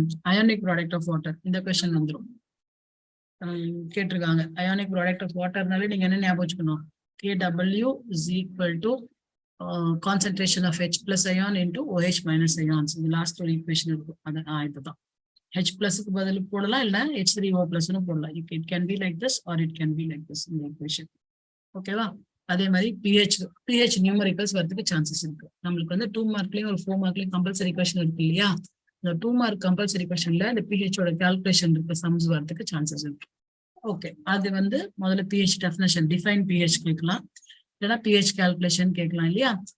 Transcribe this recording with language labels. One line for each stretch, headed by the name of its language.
Tamil: Ionic product of water, இந்த question வந்துடும். கேட்டிருக்காங்க.
English: ionic product of வாட்டர்னாலே
Tamil: நீங்க என்ன ஞாபகம் வச்சுக்கணும்,
English: KW is equal to concentration of H plus ion into OH minus ions.
Tamil: இந்த லாஸ்ட் ஒரு ஈக்குவேஷன் இருக்கும், அதான் இதுதான். H பிளஸ்க்கு பதில் போடலாம், இல்ல H3O பிளஸ்னு போடலாம்.
English: It can be like this or it can be like this
Tamil: இந்த ஈக்குவேஷன். ஓகேவா? அதே மாதிரி pH நியூமரிக்கல்ஸ் வரதுக்கு சான்சஸ் இருக்கு. நம்மளுக்கு வந்து 2 மார்க்லயும் ஒரு 4 மார்க்லயும் கம்பல்சரி கொஸ்டின் இருக்கு இல்லையா, இந்த 2 மார்க் கம்பல்சரி கொஸ்டின்ல இந்த pHோட கால்குலேஷன் இருக்கு, சம்ஸ் வரதுக்கு சான்சஸ் இருக்கு. ஓகே, அது வந்து முதல்ல pH டெஃபினேஷன், டிஃபைன் pH கேட்கலாம், இல்லைன்னா pH கால்குலேஷன் கேட்கலாம் இல்லையா.